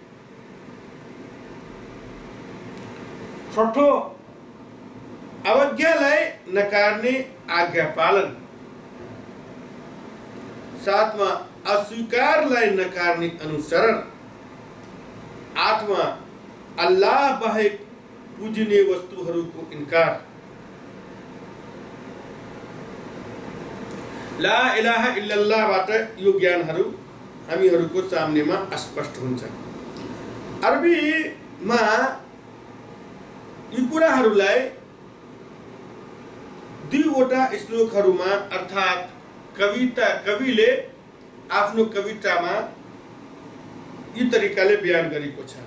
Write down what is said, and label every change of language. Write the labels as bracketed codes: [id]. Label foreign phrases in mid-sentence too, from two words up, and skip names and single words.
[ne] छठो अवज्ञालाई नकार्ने आज्ञा पालन। सातवां अस्वीकारलाई नकार्ने अनुसरण। आठवां अल्लाह बाहेक पूजनीय वस्तुहरूको इन्कार। [ar] لا إله إلا الله [ne] बाट यो ज्ञानहरू हामीहरूको सामनेमा स्पष्ट हुन्छ। अरबीमा यी कुराहरूलाई दुईवटा श्लोकहरूमा अर्थात कविले आफ्नो कवितामा यी तरिकाले बयान गरेको छ।